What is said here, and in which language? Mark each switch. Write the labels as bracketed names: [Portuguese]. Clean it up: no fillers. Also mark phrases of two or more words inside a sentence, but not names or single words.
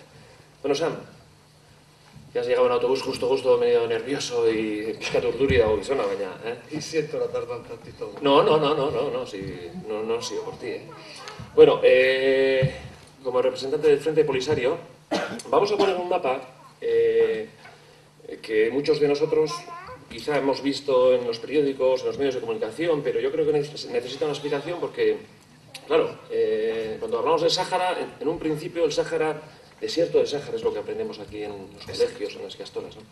[Spanish] Bueno, Sam, ya has llegado en autobús justo, medio nervioso y [Basque] pixkat urduri dago gizona, baina, [Spanish] Y siento la tarda un tantito. No, ha sido por ti, Bueno, como representante del Frente Polisario, vamos a poner un mapa que muchos de nosotros quizá hemos visto en los periódicos, en los medios de comunicación, pero yo creo que necesita una explicación porque, claro, cuando hablamos del Sáhara, en un principio el Sáhara, desierto del Sáhara es lo que aprendemos aquí en los colegios, en las castolas, ¿no?